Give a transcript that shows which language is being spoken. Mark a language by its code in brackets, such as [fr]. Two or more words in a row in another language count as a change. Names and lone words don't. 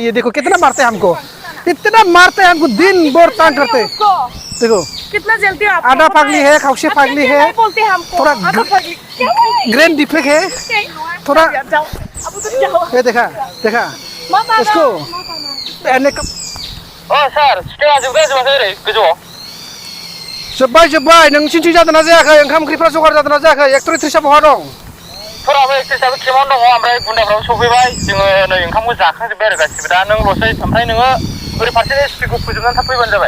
[hi] ये देखो कितना मारते हैं हमको, इतना मारते हैं हमको, दिन भर तांग करते हैं। देखो कितना जल्दी आप आधा पागली है, खौसे पागली है, थोड़ा [en] grain defect [hi] है थोड़ा। ये देखा इसको पहने का। [brx] जोब्बाय नोंसिनिथिं जादोंना जायाखै? ओंखाम ओंख्रिफ्रा जगार जादोंना जायाखै? एक्टर एक्ट्रिसआ बहा दं? फोराबो एक्ट्रिसआबो केमावनो दङ, ओमफ्राय गुन्दाफ्राबो सफैबाय। जोङो नै ओंखामखौ जाखांजोब्बाय आरो गासिबो। दा नोंल'सै, ओमफ्राय नोङो ओरै फारसे स्पिडखौ फोजोबनानै थाब फैबानो जाबाय।